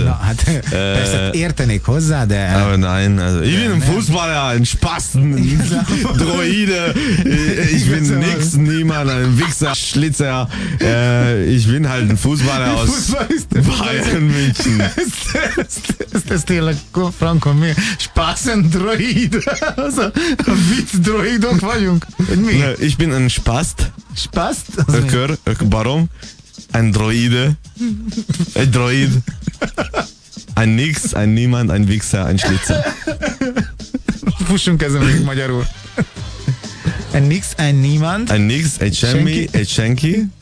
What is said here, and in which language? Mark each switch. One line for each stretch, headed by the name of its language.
Hungarian: Na, hát, persze, értenék hozzá, de...
German: Aber nein, also, ich bin ein Fußballer, ein Spasten, Droide, ich bin nix, niemand, ein Wichser, Schlitzer, ich bin halt ein Fußballer aus Bayern München.
Hungarian: Ez tényleg franko, mi?
German: Spasten, Droide, also, Witz,
Hungarian: Droidok vagyunk?
German: Ich bin ein Spast. Spast?
Hungarian: Ökör, barom, android, egy droid,
German: ein nix, ein niemand, ein Wichser, ein Schlitzer.
Hungarian: Fussunk ezen még magyarul.
German: Ein nix, ein niemand. Ein nix,
Hungarian: egy semmi, egy senki.